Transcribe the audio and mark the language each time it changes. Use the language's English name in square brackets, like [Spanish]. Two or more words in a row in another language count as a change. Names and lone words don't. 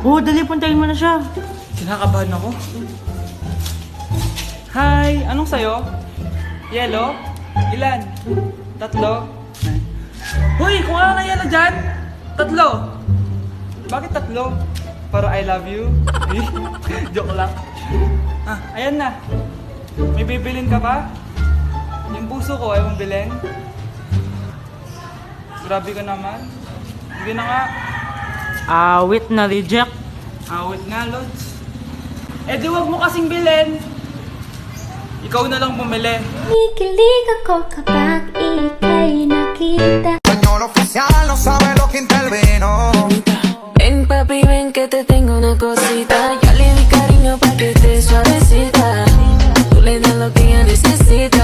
[Filipino] Oo, dali, puntahin mo na siya. Kinakabahan ako. Hi! Anong sayo? Yellow? Ilan? 3? Hoy! Kung ano na yellow dyan? 3! Bakit 3? Para [English] I love you? [Filipino] Joke lang. Ah, ayan na. May bibilin ka ba? Yung puso ko ay mong bilhin. Grabe ka naman. Sige na nga. Awit na reject. Awit nga, Lods. Eh di wag mo kasing bilhin. Ikaw na lang bumili. Kinikilig ako kapag ika'y nakita. [Spanish] Señor oficial no sabe lo que intervino. Ven papi, ven que te tengo una cosita. Ya le di cariño pa' que esté suavecita. Tú le das lo que ella necesita.